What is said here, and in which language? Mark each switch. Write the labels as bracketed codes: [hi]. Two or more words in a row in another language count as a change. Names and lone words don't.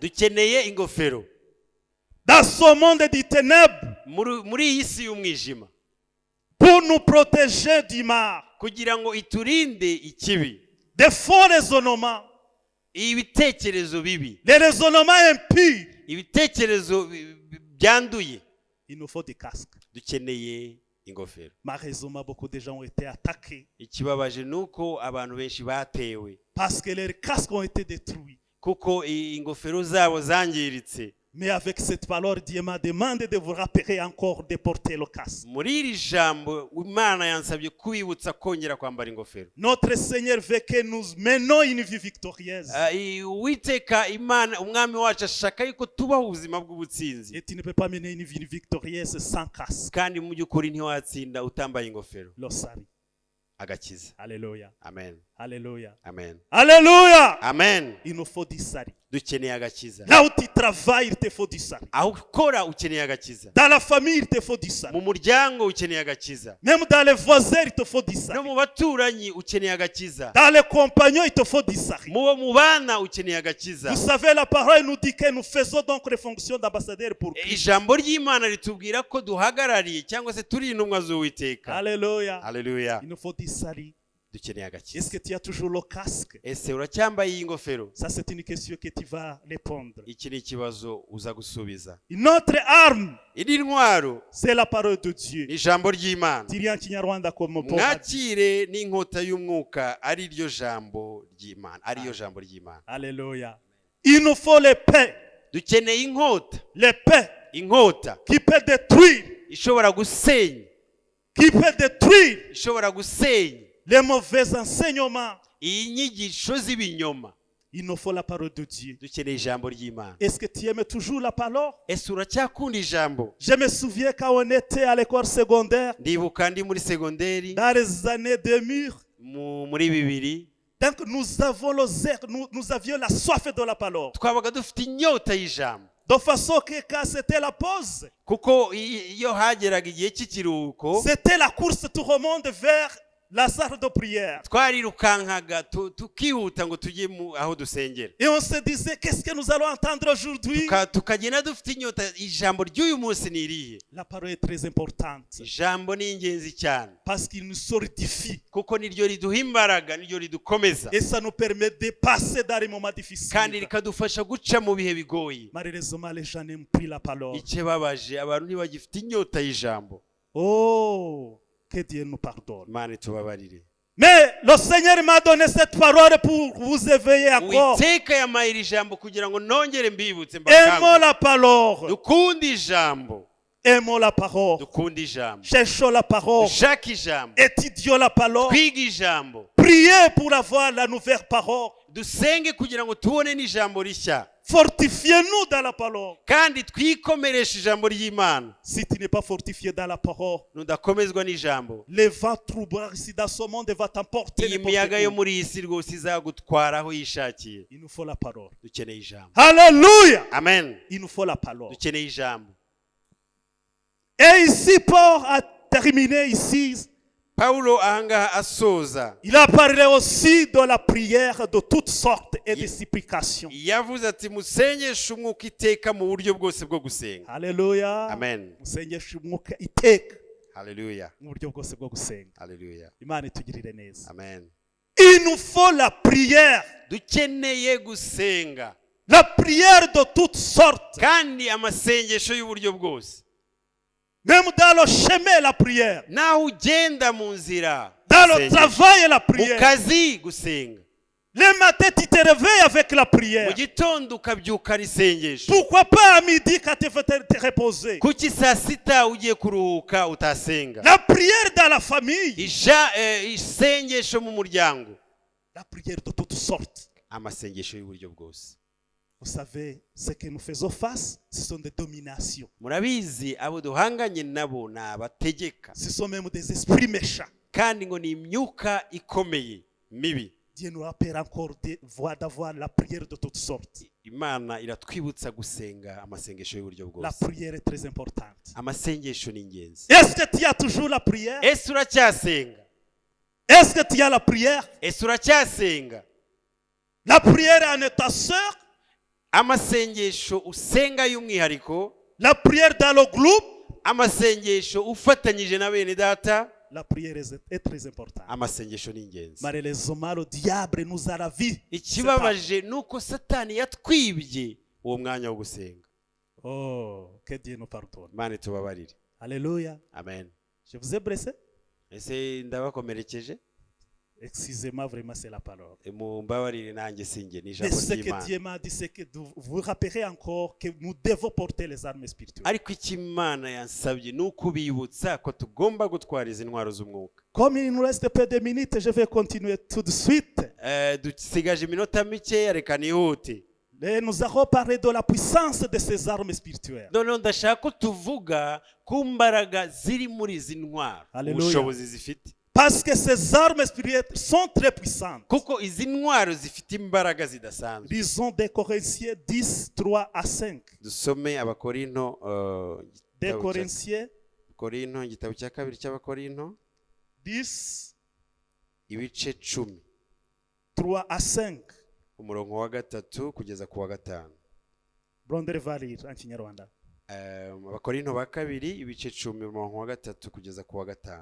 [rw] dukeneye ingofero [fr] Dans ce monde des ténèbres, [rw] muri iyi si y'umwijima, [fr] pour nous protéger du mal, [rw] kugira ngo iturinde ikibi, [fr] des faux raisonnements, [rw] ibitekerezo bibi, [fr] les raisonnements impurs, [rw] ibitekerezo byanduye, [fr] il nous faut des casques. [rw] dukeneye ingofero. [fr] Malheureusement, beaucoup de gens ont été attaqués [rw] Ikibabaje nuko abantu benshi batewe [fr] parce que leurs casques ont été détruits. [rw] kuko ingofero zabo zangiritse. [fr] Mais avec cette parole, Dieu m'a demandé de vous rappeler encore de porter le casque. [rw] Muri iri jambo Imana yansabye kubibutsa kongera kwambara ingofero. [fr] Notre Seigneur veut que nous menons une vie victorieuse. [rw] Uwiteka Imana umwami wacu ashaka yuko tubaho ubuzima bw'ubutsinzi. [fr] Et tu ne peux pas mener une vie victorieuse sans casque. [rw] Kandi mu by'ukuri ntiwatsinda utambaye ingofero. [fr] Le salut. [rw] Agakiza. [fr] Alléluia. [rw] Amen. [fr] Alléluia. [rw] Amen. [fr] Alléluia. [rw] Amen. [fr] Il nous faut du salut. [rw] Dukeneye agakiza. [fr] Là où tu travailles, il te faut du salut. [rw] Aho ukora ukeneye agakiza. [fr] Dans la famille, il te faut du salut. [rw] Mu muryango ukeneye agakiza. [fr] Même dans les voisins, il te faut du [rw] No [fr] salut. [rw] mu baturanyi ukeneye agakiza. [fr] Dans les compagnons, il te faut du salut. [rw] Mu bana ukeneye agakiza. [fr] Vous savez, la parole nous dit que nous faisons donc les fonctions d'ambassadeurs pour Christ. [rw] Ijambo ry'Imana ritubwira ko duhagarariye cyangwa se turi intumwa z'Uwiteka. [fr] Alléluia. [rw] Haleluya. [fr] Il nous faut du salut. [rw] Dukeneye [fr] Est-ce [rw] agakiza. [fr] que tu as toujours le casque? [rw] Ese uracyambaye iyi ngofero? [fr] Ça, c'est une question que tu vas répondre. [rw] Iki ni ikibazo uza gusubiza. [fr] Une autre arme, [rw] Iri ntwaro [fr] c'est la parole de Dieu. [rw] ni ijambo ry'Imana. Tiriya Kinyarwanda comme Mwakire n'inkota y'umwuka ari ryo jambo ry'Imana, ariyo jambo ry'Imana. [fr] Alléluia. Il nous faut l'épée. [rw] Dukeneye inkota, [fr] L'épée [rw] inkota [fr] qui peut détruire, [rw] ishobora gusenya, ishobora gusenya [fr] les mauvais enseignements. [rw] inyigisho z'ibinyoma. [fr] Il nous faut la parole de Dieu. [rw] Dukeneye ijambo ry'Imana. [fr] Est-ce que tu aimes toujours la parole? [rw] Ese uracyakunda ijambo? [fr] Je me souviens quand on était à l'école secondaire, [rw] Ndibuka ndi muri segonderi [fr] dans les années 2000. [rw] muri 2000, [fr] Donc nous avions la soif de la parole. [rw] twabaga dufite inyota y'ijambo. [fr] De façon que quand c'était la pause, [rw] Kuko iyo hageraga igihe cy'ikiruhuko, [fr] c'était la course, tout le monde vers la salle de prière. [rw] twarirukankaga tukihuta ngo tujye aho dusengera. [fr] Et on se disait, qu'est-ce que nous allons entendre aujourd'hui? [rw] Tukagenda dufite inyota, ijambo ry'uyu munsi ni irihe? [fr] La parole est très importante [rw] Ijambo ni ingenzi cyane [fr] parce qu'il nous solidifie [rw] kuko niryo riduha imbaraga, niryo ridukomeza [fr] et ça nous permet de passer dans les moments difficiles. [rw] kandi rikadufasha guca mu bihe bigoye. [fr] Malheureusement, les gens n'aiment plus la parole. [rw] Ikibabaje abantu ntibagifite inyota y'ijambo. [fr] Oh, que Dieu nous pardonne. [rw] Imana itubabarire. [fr] Mais le Seigneur m'a donné cette parole pour vous éveiller encore. [rw] Uwiteka yamaye iri jambo kugira ngo nongere mbibutse [fr] Aimons [rw] mbakangure. [fr] la parole. [rw] Dukunda ijambo. [fr] Aimons la parole. [rw] Dukunda ijambo. [fr] Cherchons la parole. [rw] Dushake ijambo. [fr] Étudions la parole. [rw] Twiga ijambo. [fr] Priez pour avoir la nouvelle parole. [rw] Dusenge kugira ngo tubone n'ijambo rishya. [fr] Fortifiez-nous dans la parole. [rw] Kandi twikomereshe ijambo ry'Imana. [fr] Si tu n'es pas fortifié dans la parole, [rw] Nudakomezwa n'ijambo, [fr] les vents troublants ici dans ce monde vont t'emporter. [rw] iyi miyaga yo muri iyi si rwose izagutwara aho yishakiye. [fr] Il nous faut la parole. [rw] Dukeneye ijambo. [fr] Alléluia. [rw] Amen. [fr] Il nous faut la parole. [rw] Dukeneye ijambo. [fr] Et ici, Paul a terminé ici. [rw] Paulo ahangaha asoza [fr] Il a parlé aussi de la prière de toutes sortes et de supplications. [rw] yavuze ati musengeshe umwuka iteka mu buryo bwose bwo gusenga. [fr] Alléluia. [rw] Amen. Musengeshe umwuka iteka Haleluya. mu buryo bwose bwo gusenga. Haleluya. Imana itugirire neza. Amen. [fr] Il nous faut la prière. [rw] Dukeneye gusenga. [fr] La prière de toutes sortes. [rw] Kandi amasengesho y'uburyo bwose. [fr] Même dans le chemin, la prière. [rw] Naho ugenda mu nzira. [fr] Dans le travail, la [rw] Mu [fr] prière. [rw] kazi gusenga. [fr] Le matin, tu te réveilles avec la prière. [rw] Mu gitondo ukabyuka ari isengesho. [fr] Pourquoi pas à midi quand tu veux te reposer? [rw] Kuki saa sita ugiye kuruhuka utasenga? [fr] La prière dans la famille. [rw] Isengesho mu muryango. [fr] La prière de toutes sortes. [rw] Amasengesho y'uburyo bwose. [fr] Vous savez, ce que nous faisons face, ce sont des dominations. [rw] Murabizi abo duhanganye nabo ni abategeka. [fr] Ce sont même des esprits méchants. [rw] Kandi ngo ni imyuka ikomeye mibi. [fr] Dieu nous rappelle encore d'avoir la prière de toutes sortes. [rw] Imana iratwibutsa gusenga amasengesho y'uburyo [fr] La [rw] bwose. [fr] prière est très importante. [rw] Amasengesho ni ingenzi. [fr] Est-ce que tu as toujours la prière? [rw] Ese uracyasenga? [fr] Est-ce que tu as la prière? [rw] Ese uracyasenga? [fr] La prière en ta sœur? [rw] Amasengesho usenga y'umwihariko, [fr] La prière dans le groupe? [rw] amasengesho ufatanyije na bene data, [fr] la prière est très importante. [rw] amasengesho ni ingenzi. [fr] Malheureusement, le diable nous a ravi. [rw] Ikibabaje nuko satani yatwibye uwo mwanya wo gusenga. [fr] Oh, que Dieu nous pardonne. [rw] Imana itubabarire. [fr] Alléluia. [rw] Amen. [fr] Je vous ai blessé? [rw] Ese ndabakomerekeje? [fr] Excusez-moi, vraiment, c'est la parole. [rw] Mumbabarire nanjye sinjye ni [fr] Mais [rw] ijambo [fr] ce que [rw] ry'Imana. [fr] Dieu m'a dit, c'est que vous rappellerez encore que nous devons porter les armes spirituelles. [rw] Ariko icyo Imana yansabye ni ukubibutsa ko tugomba gutwara izi ntwaro z'umwuka. [fr] Comme il nous reste peu de minutes, je vais continuer tout de suite. [rw] Dusigaje iminota mikeya, reka nihute. [fr] Et nous allons parler de la puissance de ces armes spirituelles. [rw] Noneho ndashaka ko tuvuga ku mbaraga ziri muri izi ntwaro, [fr] Alléluia. [rw] ubushobozi zifite. [fr] Parce que ces armes spirituelles sont très puissantes. [rw] Kuko izi ntwaro zifite imbaraga zidasanzwe. [fr] Lisons des Corinthiens 10, 3 à 5. [rw] Dusome Abakorinto, [fr] Des Corinthiens [rw] igitabo cya kabiri cy'Abakorinto [fr] 10, [rw] ibice 10 [fr] 3 à 5. [rw] umurongo wa 3 kugeza ku wa 5. Bronder Valir en Kinyarwanda. Abakorinto ba kabiri ibice 10 umurongo wa 3 kugeza ku wa 5.